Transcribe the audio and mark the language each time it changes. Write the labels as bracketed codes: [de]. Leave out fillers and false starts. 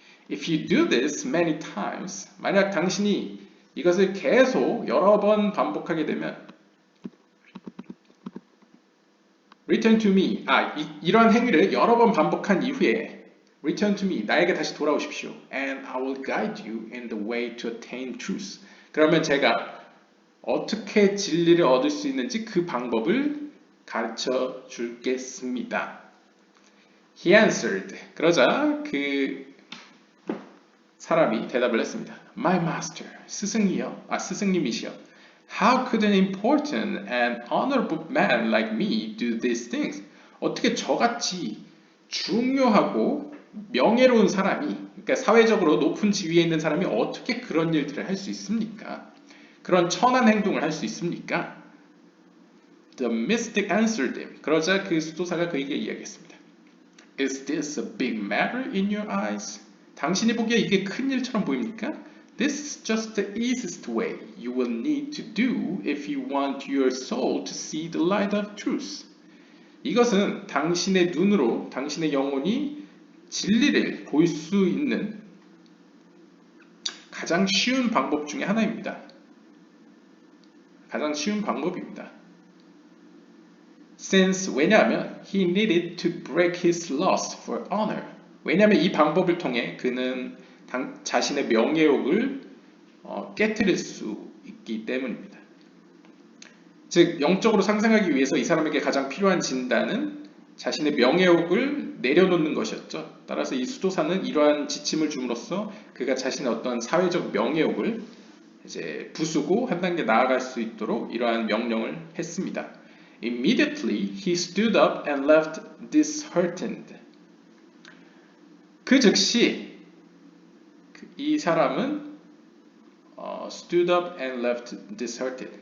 [en] If you do this many times, [ko] 만약 당신이 이것을 계속 여러 번 반복하게 되면 [en] Return to me, [ko] 이러한 행위를 여러 번 반복한 이후에 [en] Return to me, [ko] 나에게 다시 돌아오십시오. [en] And I will guide you in the way to attain truth. [ko] 그러면 제가 어떻게 진리를 얻을 수 있는지 그 방법을 가르쳐 주겠습니다. [en] He answered. [ko] 그러자 그 사람이 대답을 했습니다. [en] My master, [ko] 스승님이시여. [en] How could an important and honorable man like me do these things? [ko] 어떻게 저같이 중요하고 명예로운 사람이, 그러니까 사회적으로 높은 지위에 있는 사람이 어떻게 그런 일들을 할 수 있습니까? 그런 천한 행동을 할 수 있습니까? [en] The mystic answered him. [ko] 그러자 그 수도사가 그에게 이야기했습니다. [en] Is this a big matter in your eyes? [ko] 당신이 보기에 이게 큰 일처럼 보입니까? [en] This is just the easiest way you will need to do if you want your soul to see the light of truth. [ko] 이것은 당신의 눈으로 당신의 영혼이 진리를 볼 수 있는 가장 쉬운 방법 중에 하나입니다. 가장 쉬운 방법입니다. [en] Since, [ko] 왜냐하면 [en] he needed to break his lust for honor. [ko] 왜냐하면 이 방법을 통해 그는 자신의 명예욕을 깨트릴 수 있기 때문입니다. 즉 영적으로 상승하기 위해서 이 사람에게 가장 필요한 진단은 자신의 명예욕을 내려놓는 것이었죠. 따라서 이 수도사는 이러한 지침을 줌으로써 그가 자신의 어떤 사회적 명예욕을 이제 부수고 한 단계 나아갈 수 있도록 이러한 명령을 했습니다. [en] Immediately he stood up and left disheartened. [ko] 그 즉시 이 사람은 [en] stood up and left disheartened.